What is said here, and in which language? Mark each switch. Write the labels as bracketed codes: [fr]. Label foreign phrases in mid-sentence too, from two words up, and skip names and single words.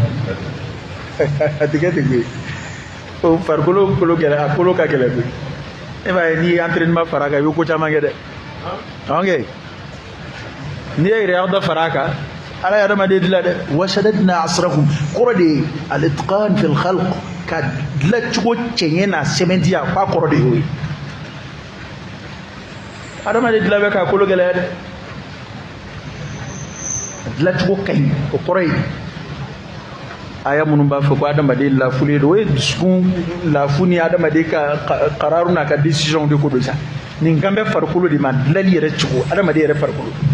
[bm] a tɛ kɛ ten koyi o farikolo kolo gɛlɛ a kolo ka gɛlɛ koyi e b'a ye n'i ye entraînement fara a kan i bɛ ko caman kɛ dɛ ok n'i ye yɛrɛ dɔ fara a kan ala ye adamaden dilan dɛ [ar] وشددنا أسرهم [bm] kɔrɔ de ye [ar] الإتقان في الخلق [bm] ka dilan cogo cɛɲɛ n'a sɛbɛntiya k'a kɔrɔ de y'o ye adamaden dilan bɛ k'a kolo gɛlɛya dɛ dilan cogo ka ɲi o kɔrɔ ye aya minnu b'a fɔ ko adamaden lafulen don o ye dusukun lafu ni adamaden ka kararu n'a ka décision de ko don sa nin kan bɛ farikolo de ma dilali yɛrɛ cogo adamaden yɛrɛ farikolo